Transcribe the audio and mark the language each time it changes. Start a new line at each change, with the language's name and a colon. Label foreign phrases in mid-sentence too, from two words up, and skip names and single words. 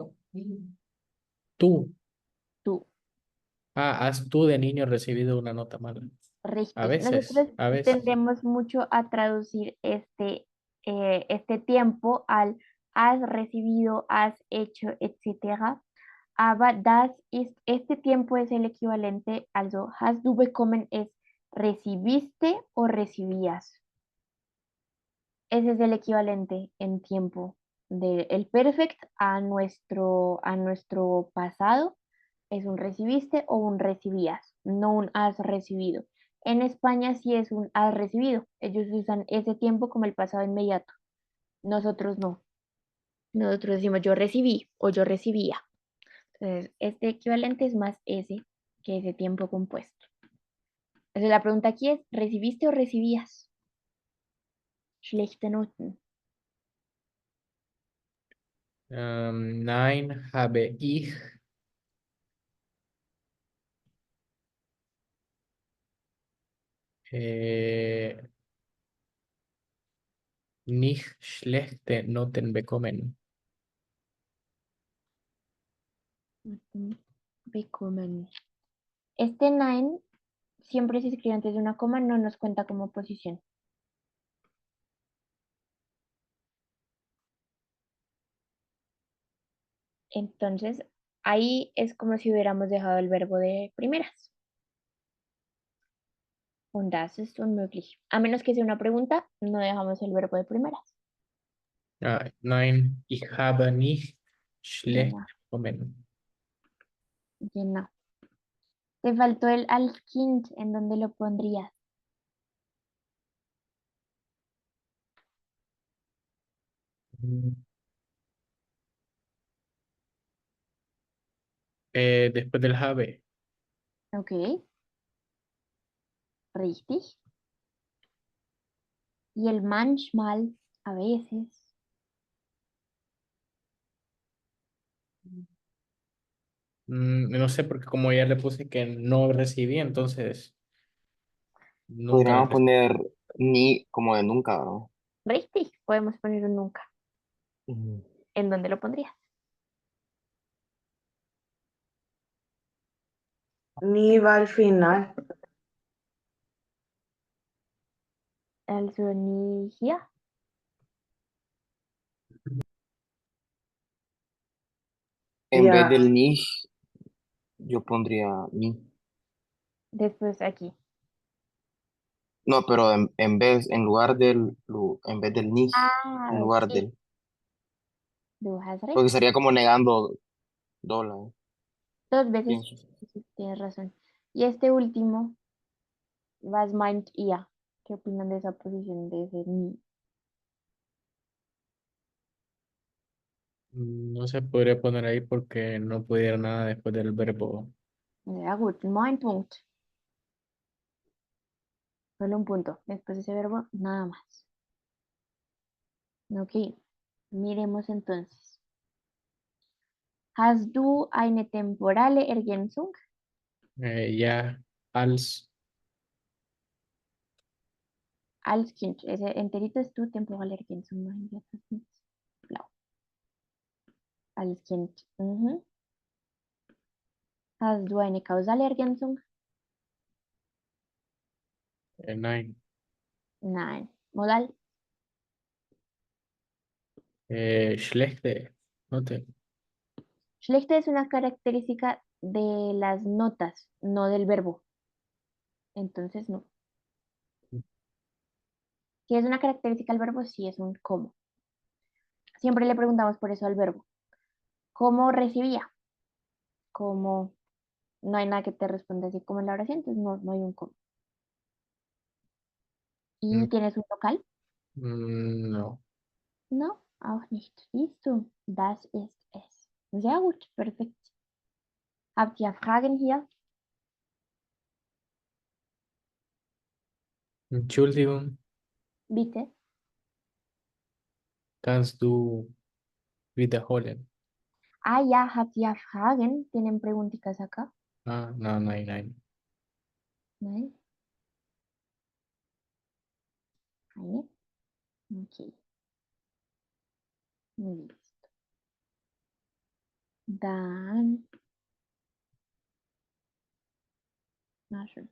Spanish: Tú, tú. has tú de niño recibido una nota mala. A
German: Richtig.
Spanish: veces, Nosotros a veces. tendemos mucho a traducir este tiempo al has recibido, has hecho, etcétera,
German: Aber das ist,
Spanish: este tiempo es el equivalente,
German: also hast du bekommen
Spanish: es recibiste o recibías. Ese es el equivalente en tiempo del perfect a nuestro pasado. Es un recibiste o un recibías, no un has recibido. En España sí es un has recibido. Ellos usan ese tiempo como el pasado inmediato. Nosotros no. Nosotros decimos yo recibí o yo recibía. Entonces, este equivalente es más ese que ese tiempo compuesto. Entonces, la pregunta aquí es, ¿recibiste o recibías?
German: Schlechte Noten. Nein, habe ich äh, nicht schlechte Noten bekommen. Bekommen.
Spanish: Este nine siempre se escribe antes de una coma, no nos cuenta como posición. Entonces, ahí es como si hubiéramos dejado el verbo de primeras.
German: Und das ist unmöglich.
Spanish: A menos que sea una pregunta, no dejamos el verbo de primeras.
German: Nein, ich habe nicht schlecht Genau. bekommen. Genau.
Spanish: Te faltó el
German: als Kind,
Spanish: ¿en dónde lo pondrías? Mm. Después del habe.
German: Ok. Richtig.
Spanish: Y el manchmal, a veces. No sé, porque como ya le puse que no recibí, entonces nunca la Podríamos recibí. poner ni como de nunca, ¿no? Richtig. Podemos poner un nunca. Ujú. ¿En dónde lo pondrías? Ni va al final.
German: Also nie hier.
Spanish: En vez Ya. del ni, yo pondría ni. Después aquí. No, pero en lugar en vez del ni, Ah, en lugar ok. del,
German: Du hast recht.
Spanish: porque sería como negando dólar, Dos veces. pienso. Sí, tienes razón. Y este último,
German: was meint ihr?
Spanish: ¿Qué opinan de esa posición de ese ni? No se podría poner ahí porque no pudiera nada después del verbo.
German: Ja, gut, mein Punkt.
Spanish: Solo un punto. Después de ese verbo, nada más. Ok. Miremos entonces.
German: Hast du eine temporale Ergänzung? Ya als Als Kind.
Spanish: Ese enterito es tu
German: temporale Ergänzung. Machen wir das mit blau. Als Kind. Mhm. Hast du eine kausale Ergänzung? nein. Nein. Modal. Schlechte Note.
Spanish: Schlechte es una característica de las notas, no del verbo. Entonces, no. Si es una característica del verbo, sí es un cómo. Siempre le preguntamos por eso al verbo. ¿Cómo recibía? Como no hay nada que te responda así como en la oración, entonces no hay un cómo. ¿Y Mm, tienes un local? No. No,
German: auch nicht. Siehst du, das ist es. Sehr gut, perfekt. Habt ihr Fragen hier? Entschuldigung, Bitte. kannst du wiederholen? Ah, ja, habt ihr Fragen?
Spanish: ¿Tienen preguntitas acá? No,
German: nein. Nein. Eine.
Spanish: Ok. Listo.
German: Dann. Na schön.